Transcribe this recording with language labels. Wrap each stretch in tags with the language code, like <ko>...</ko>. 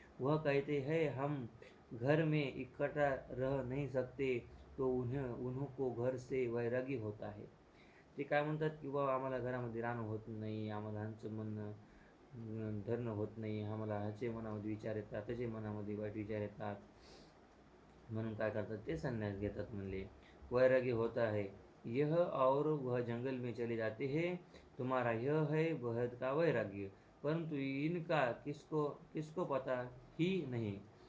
<hi>वह कहते हैं हम घर में इकट्ठा रह नहीं सकते, तो उन्हों को घर से वैराग्य होता है.</hi> <mr>ते काय म्हणतात की बाबा आम्हाला घरामध्ये राहणं होत नाही, आम्हाला ह्यांचं म्हणणं धरणं होत नाही, आम्हाला ह्याचे मनामध्ये विचार येतात, त्याचे मनामध्ये वाईट विचार येतात, म्हणून काय करतात ते संन्यास घेतात म्हणले.</mr> <hi>वैराग्य होता है यह और वह जंगल में चले जाते हैं. तुम्हारा यह है वह का वैराग्य, परंतु इनका किसको किसको पता ही नहीं.</hi>